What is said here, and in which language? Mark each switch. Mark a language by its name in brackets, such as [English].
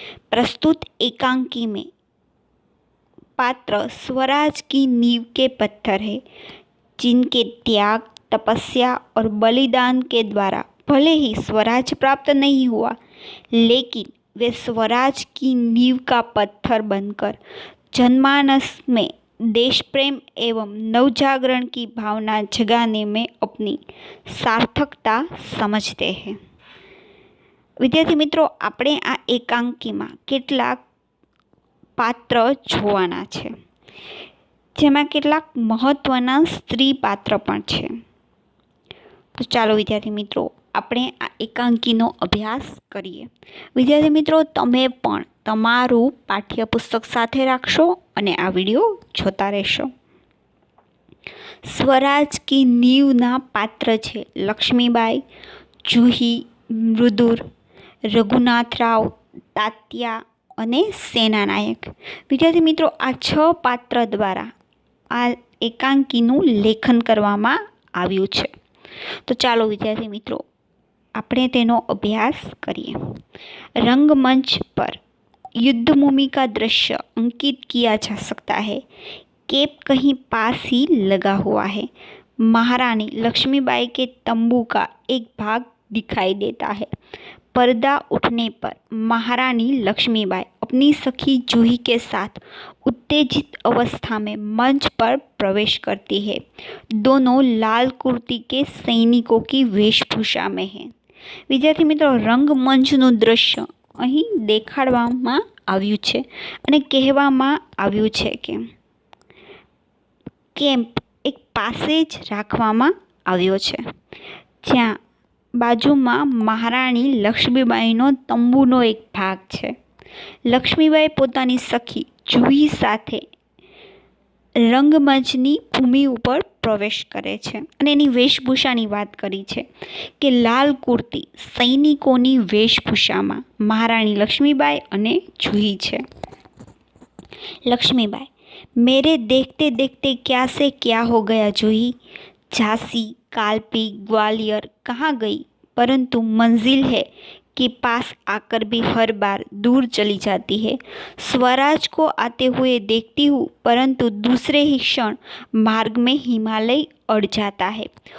[Hindi] प्रस्तुत एकांकी में पात्र स्वराज की नींव के पत्थर है, जिनके त्याग, तपस्या और बलिदान के द्वारा भले ही स्वराज प्राप्त नहीं हुआ, लेकिन वे स्वराज की नींव का पत्थर बनकर जनमानस में देश प्रेम एवं नवजागरण की भावना जगाने में अपनी सार्थकता समझते हैं। विद्यार्थी मित्रों, [Gujarati] આપણે આ એકાંકીમાં કેટલાક પાત્ર જોવાના છે, જેમાં કેટલાક મહત્વના સ્ત્રી પાત્ર પણ છે। તો ચાલો વિદ્યાર્થી મિત્રો, આપણે આ એકાંકીનો અભ્યાસ કરીએ। વિદ્યાર્થી મિત્રો, તમે પણ તમારું પાઠ્યપુસ્તક સાથે રાખશો અને આ વિડીયો જોતા રહેશો। સ્વરાજ કી નીવના પાત્ર છે લક્ષ્મીબાઈ, જુહી, મૃદુર, રઘુનાથરાવ, તાત્યા અને સેનાનાયક। વિદ્યાર્થી મિત્રો, આ 6 પાત્ર દ્વારા આ એકાંકીનું લેખન કરવામાં આવ્યું છે। તો ચાલો વિદ્યાર્થી મિત્રો, આપણે તેનો અભ્યાસ કરીએ। [Hindi] रंगमंच पर युद्धभूमि का दृश्य अंकित किया जा सकता है। केप कहीं पास ही लगा हुआ है। महारानी लक्ष्मीबाई के तंबू का एक भाग दिखाई देता है। पर्दा उठने पर महारानी लक्ष्मीबाई अपनी सखी जूही के साथ उत्तेजित अवस्था में मंच पर प्रवेश करती है। दोनों लाल कुर्ती के सैनिकों की वेशभूषा में हैं। [Gujarati] વિદ્યાર્થી મિત્રો, રંગમંચનું દ્રશ્ય અહીં દેખાડવામાં આવ્યું છે અને કહેવામાં આવ્યું છે કે કેમ્પ એક પાસે જ રાખવામાં આવ્યો છે, જ્યાં બાજુમાં મહારાણી લક્ષ્મીબાઈનો તંબુનો એક ભાગ છે. લક્ષ્મીબાઈ પોતાની સખી જુહી સાથે રંગમંચની ભૂમિ ઉપર પ્રવેશ કરે છે અને એની વેશભૂષાની વાત કરી છે કે લાલ કુર્તી સૈનિકોની વેશભૂષામાં મહારાણી લક્ષ્મીબાઈ અને જુહી છે. [Hindi] લક્ષ્મીબાઈ: मेरे देखते देखते क्या से क्या हो गया जूही, झांसी कालपी ग्वालियर कहाँ गई, परंतु मंजिल है कि पास आकर भी हर बार दूर चली जाती है. स्वराज को आते हुए देखती हूँ, परंतु दूसरे ही क्षण मार्ग में हिमालय अड़ जाता है.